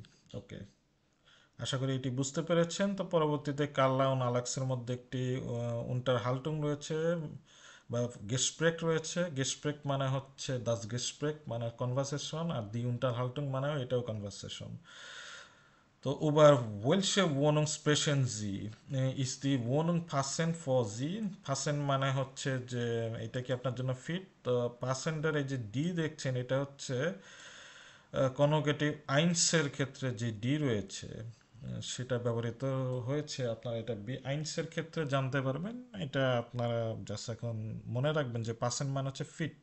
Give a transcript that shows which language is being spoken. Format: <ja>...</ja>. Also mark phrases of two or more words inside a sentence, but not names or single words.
<bn>ওকে, আশা করি এটি বুঝতে পেরেছেন। তো পরবর্তীতে কার্লা ও আলাক্সের মধ্যে একটি</bn> <de>Unter Haltung</de> <bn>রয়েছে বা গেস্প্রেক রয়েছে। গেস্প্রেক মানে হচ্ছে</bn> <de>das Gespräch</de> <bn>মানে কনভারসেশন, আর</bn> <de>die Unter Haltung</de> <bn>মানে এটাও কনভারসেশন।</bn> <de>তো über welche Wohnung sprechen Sie? Ist die Wohnung passend for Sie?</de> <bn>Passend মানে হচ্ছে যে এটা কি আপনার জন্য ফিট। তো পাসেন্ডের এই যে ডি দেখছেন এটা হচ্ছে কনজুগেটিভ আইনসের ক্ষেত্রে যে ডি রয়েছে সেটা ব্যবহৃত হয়েছে। আপনারা এটা বি আইনসের ক্ষেত্রে জানতে পারবেন। এটা আপনারা জাস্ট এখন মনে রাখবেন যে পাসেন্ট মানে হচ্ছে ফিট।</bn>